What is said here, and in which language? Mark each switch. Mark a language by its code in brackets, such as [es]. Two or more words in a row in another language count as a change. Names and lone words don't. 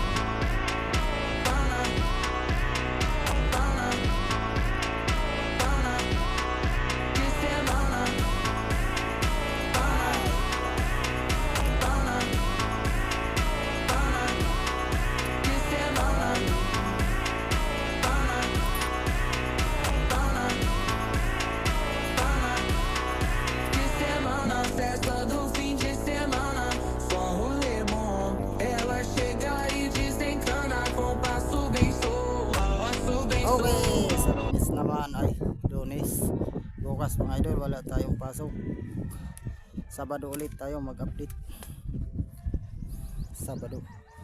[pt] de semana, de semana, de semana. Festa do fim de semana, só rolê bom. Ela chega e desencana com passo bem solto, passo bem solto. [tl] Okay, sa Lunes naman ay Lunes. Bukas mga idol wala tayong pasok. Sabado ulit tayo mag-update. Sabado.